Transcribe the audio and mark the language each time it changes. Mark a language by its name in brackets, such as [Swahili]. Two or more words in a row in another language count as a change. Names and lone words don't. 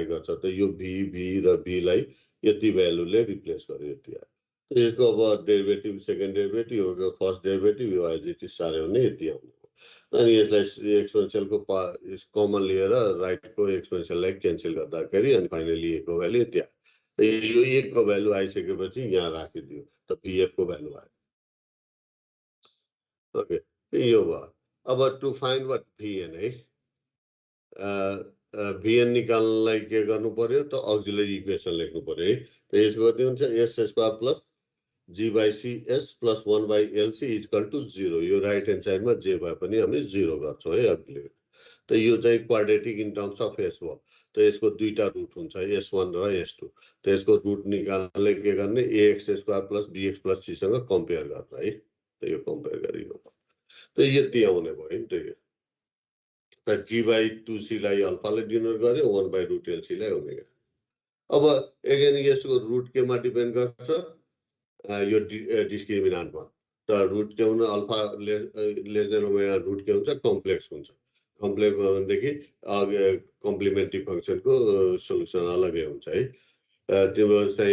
[Nepali] गर्छ त यो v र b लाई यति भ्यालुले रिप्लेस गर्यो यति आयो त यसको अब [English] derivative second derivative [Nepali] हो [English] first derivative [Nepali] यो [English] as it is [Nepali] सार्यो भने यति आउने अनि यसलाई एक्सपोनेन्शियलको कमन लिएर राइटको एक्सपोनेन्शियललाई क्यान्सल गर्दाखेरि अनि फाइनली a को भ्यालु यति आयो यो a को भ्यालु आइसकेपछि यहाँ राखिदियो त vf को भ्यालु आयो ओके यो भयो अब [English] to find what vn [Nepali] है vn निकाल्नलाई के गर्नु पर्यो त [English] auxiliary equation [Nepali] लेख्नु पर्यो है त यसको कति हुन्छ [English] s square plus g by c s plus 1 by lc equal to 0 [Nepali] यो [English] right hand sideमा [Nepali] जे भए पनि हामी 0 गर्छौं है अघिल्लो त यो चाहिँ [English] quadratic in terms of s [Nepali] हो त यसको दुईटा रुट हुन्छ s1 र s2 त यसको रुट निकाल्नलाई के गर्ने [English] ax square plus bx plus c [Nepali] सँग कम्पेयर गर्छ है त यो कम्पेयर गरिनु त यति आउने भयो नि त यो त g by 2c लाई अल्फाले डिनोट गर्यो [English] 1 by root lc [Nepali] लाई ओमेगा अब अगेन यसको रुट केमा डिपेन्ड गर्छ यो डिस्क्रिमिनान्टमा त रुट के हुन [English] alpha less than omega [Nepali] रुट के हुन्छ कम्प्लेक्स हुन्छ कम्प्लेक्स भनेदेखि [English] complementary functionको [Nepali] सोलुसन अलगै हुन्छ है तिम्रो चाहिँ